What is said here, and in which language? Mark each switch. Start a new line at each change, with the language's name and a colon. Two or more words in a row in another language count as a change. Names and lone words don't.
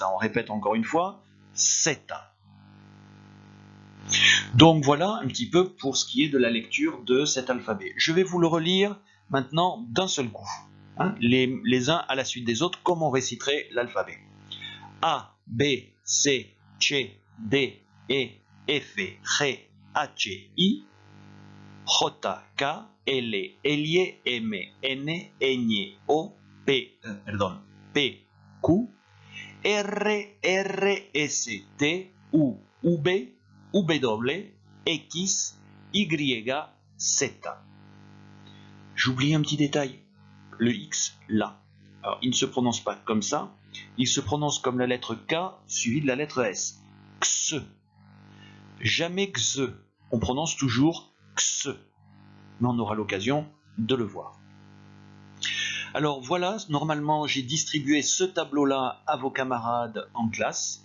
French: On répète encore une fois, Z. Donc voilà un petit peu pour ce qui est de la lecture de cet alphabet. Je vais vous le relire maintenant d'un seul coup, hein, les uns à la suite des autres, comme on réciterait l'alphabet.
Spanish: A, B, C, C, D, E, F, G, H, I, J, K, L, L, M, N, Ñ, O, P, Q, R, R, S, T, U, V, W, X, Y, Z.
French: J'oublie un petit détail, le X, là. Alors, il ne se prononce pas comme ça, il se prononce comme la lettre K suivie de la lettre S. X. Jamais X. On prononce toujours X. Mais on aura l'occasion de le voir. Alors voilà, normalement j'ai distribué ce tableau-là à vos camarades en classe.